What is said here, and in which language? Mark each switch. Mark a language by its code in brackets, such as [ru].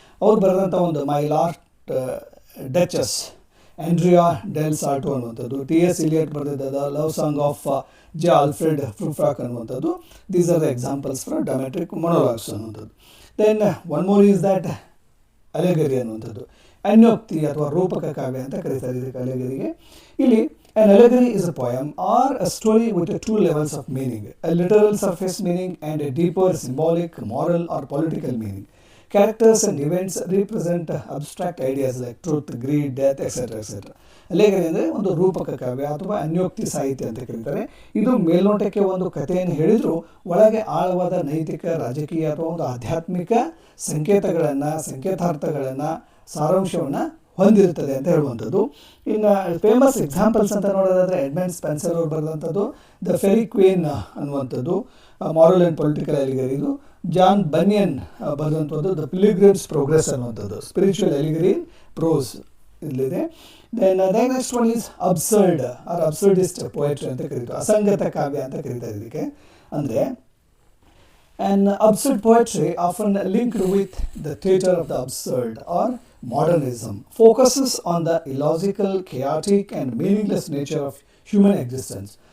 [kn] ಅವ್ರು ಬರೆದಂಥ ಒಂದು ಮೈ ಲಾಸ್ಟ್ ಡಚಸ್, ಆಂಡ್ರಿಯಾ ಡೆಲ್ ಸಾಲ್ಟೋ ಅನ್ನುವಂಥದ್ದು, ಟಿ ಎಸ್ ಇಲಿಯಟ್ ಬರೆದಿದ್ದ love song of J Alfred ಫ್ರೂಫ್ರಾಕ್ ಅನ್ನುವಂಥದ್ದು. [en] These are the examples for dramatic monologues ಅನ್ನುವಂಥದ್ದು. Then one more is that allegory ಅನ್ನುವಂಥದ್ದು, [kn] ಅನ್ಯೋಕ್ತಿ ಅಥವಾ ರೂಪಕ ಕಾವ್ಯ ಅಂತ ಕರೀತಾರೆ ಇದಕ್ಕೆ ಅಲೆಗರಿಗೆ. [en] ಇಲ್ಲಿ an allegory is a poem or a story with two levels of meaning, a literal surface meaning and a deeper symbolic, moral or political meaning. Characters and events represent abstract ideas like truth, greed, death, etc. etc. [kn] ಅಲೆಗರಿ ಅಂದರೆ ಒಂದು ರೂಪಕ ಕಾವ್ಯ ಅಥವಾ ಅನ್ಯೋಕ್ತಿ ಸಾಹಿತ್ಯ ಅಂತ ಕರೀತಾರೆ. ಇದು ಮೇಲ್ನೋಟಕ್ಕೆ ಒಂದು ಕಥೆಯನ್ನು ಹೇಳಿದರೂ ಒಳಗೆ ಆಳವಾದ ನೈತಿಕ, ರಾಜಕೀಯ ಅಥವಾ ಒಂದು ಆಧ್ಯಾತ್ಮಿಕ ಸಂಕೇತಾರ್ಥಗಳನ್ನು, ಸಾರಾಂಶವನ್ನು ಹೊಂದಿರುತ್ತದೆ ಅಂತ ಹೇಳುವಂಥದ್ದು. ಇನ್ನು ಫೇಮಸ್ ಎಕ್ಸಾಂಪಲ್ಸ್ ಅಂತ ನೋಡೋದಾದರೆ ಎಡ್ಮಂಡ್ ಸ್ಪೆನ್ಸರ್ ಅವರು ಬರೆದಂಥದ್ದು ದ ಫೆರಿ ಕ್ವೀನ್ ಅನ್ನುವಂಥದ್ದು, [en] Moral and political allegory. [kn] ಇದು ಜಾನ್ ಬನಿಯನ್ ಬರೆದಂಥದ್ದು ದ ಪಿಲಿಗ್ರಿಮ್ಸ್ ಪ್ರೋಗ್ರೆಸ್ ಅನ್ನುವಂಥದ್ದು, [en] spiritual allegory prose [kn] ಇಲ್ಲಿದೆ. [en] then next one is absurd or absurdist poetry ಅಂತ ಕರೀತಾರೆ, [kn] ಅಸಂಗತ ಕಾವ್ಯ ಅಂತ ಕರೀತಾರೆ ಇದಕ್ಕೆ. [en] ಅಂದರೆ an absurd poetry, often linked with the theatre of the absurd or modernism, focuses on the illogical, chaotic and meaningless nature of human existence.